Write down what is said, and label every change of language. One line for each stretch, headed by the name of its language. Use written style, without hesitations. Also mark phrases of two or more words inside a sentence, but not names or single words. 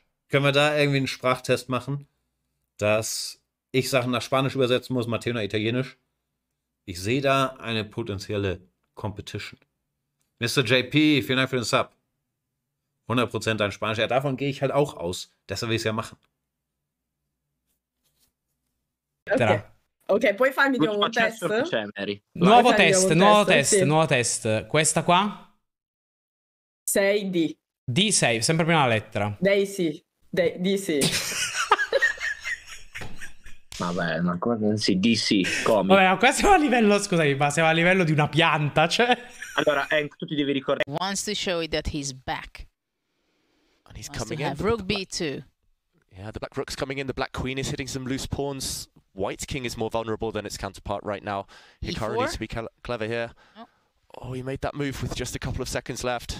German: Können wir da irgendwie einen Sprachtest machen, dass ich Sachen nach Spanisch übersetzen muss, Matteo nach Italienisch? Ich sehe da eine potenzielle Competition. Mr. JP, vielen Dank für den Sub. 100% ein Spanisch. Ja, davon gehe ich halt auch aus. Deshalb will ich es ja machen.
Italian: Ok, ok, puoi farmi di nuovo un test? Nuovo test. Questa qua? 6D. D6, sempre prima la lettera. Daisy. DC. Vabbè, ma guarda, sì, DC, come? Vabbè, ma qua siamo a livello, scusami, ma siamo a livello di una pianta, cioè. Allora, Enkk, tu ti devi ricordare.
English: Wants to show it that he's back. And he's Wants coming to in. have rook b2. Yeah, the black rook's coming in. The black queen is hitting some loose pawns. White's king is more vulnerable than its counterpart right now. Hikaru E4? needs to be clever here. Oh, he made that move with just a couple of seconds left.